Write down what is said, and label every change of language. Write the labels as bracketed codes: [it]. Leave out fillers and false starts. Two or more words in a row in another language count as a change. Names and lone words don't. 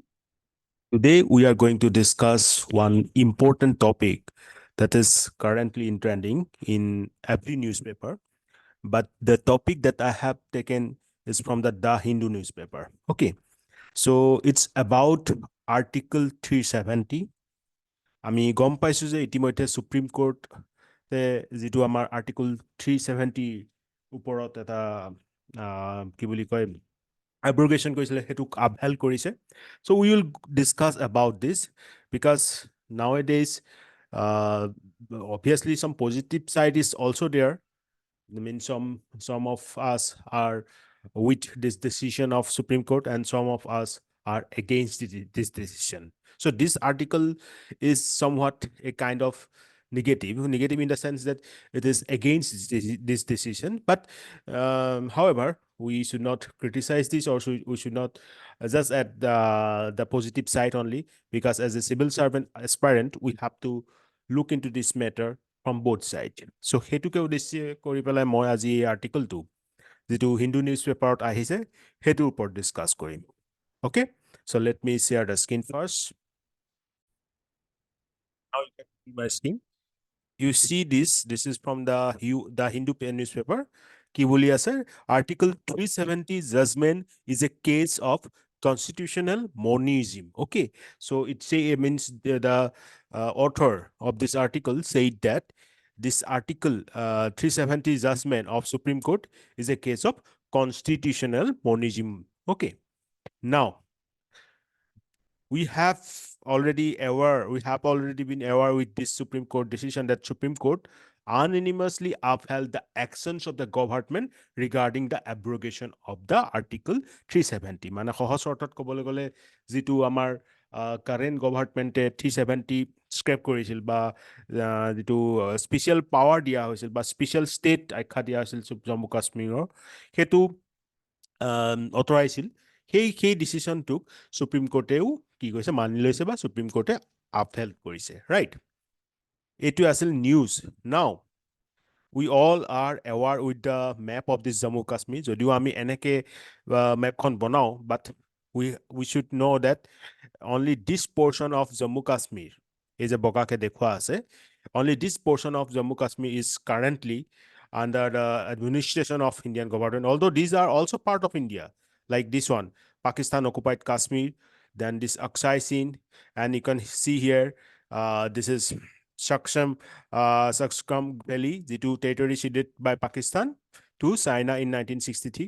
[en] Today, we are going to discuss one important topic that is currently in trending in every newspaper. But the topic that I have taken is from the Hindu newspaper. Okay. So it's about Article 370. [as] আমি গম পাইছো যে ইতিমধ্যে সুপ্ৰিম কোৰ্টে যিটো আমাৰ আৰ্টিকল 370 ওপৰত এটা কি বুলি কয় abrogation কৰিছিলে সেইটোক upheld কৰিছে. [en] So we will discuss about this because nowadays obviously some positive side is also there. I mean, some of us are with this decision of Supreme Court, and some of us are against this decision. So this article is somewhat a kind of negative in the sense that it is against this decision. But however, we should not criticize this, or we should not just at the positive side only, because as a civil servant aspirant, we have to look into this matter from both sides. [as] So হেতুকে উদ্দেশ্য কৰি পেলাই মই আজি এই আৰ্টিকলটো যিটো হিন্দু [en] news paper [as] আহিছে সেইটোৰ ওপৰত ডিছকাছ কৰিম. [en] Okay, so let me share the screen first. Now you can see my screen. You see this is from the Hindu newspaper. [as] কি বুলি আছে? [en] Article 370 judgment is a case of constitutional monism. Okay, so it means the author of this article said that this article 370 judgment of Supreme Court is a case of constitutional monism. Okay, now we have already been aware with this Supreme Court decision that Supreme Court unanimously upheld the actions of the government regarding the abrogation of the Article 370. [as] মানে সহজ অৰ্থত ক'বলৈ গ'লে যিটো আমাৰ [en] current government [as] 370 স্ক্ৰেপ কৰিছিল বা যিটো [en] special power [as] দিয়া হৈছিল বা [en] special state [as] আখ্যা দিয়া হৈছিল জম্মু কাশ্মীৰৰ সেইটো অঁতৰাইছিল সেই ডিচিশ্যনটোক সুপ্ৰিম কোৰ্টেও কি কৈছে মানি লৈছে বা সুপ্ৰিম কোৰ্টে আপহেল্ড কৰিছে ৰাইট এইটো আছিল [en] news now we all are aware with the map of this Jammu Kashmir [as] যদিও আমি এনেকে ম্যাপখন বনাও [en] but we should know that only this portion of Jammu Kashmir is a [as] বগাকে দেখুৱা আছে [en] only this portion of Jammu Kashmir is currently under the administration of Indian government, although these are also part of India, like this one, Pakistan occupied Kashmir, then this Aksai Sin, and you can see here, this is Sakskam Valley, the two territories ceded by Pakistan to China in 1963.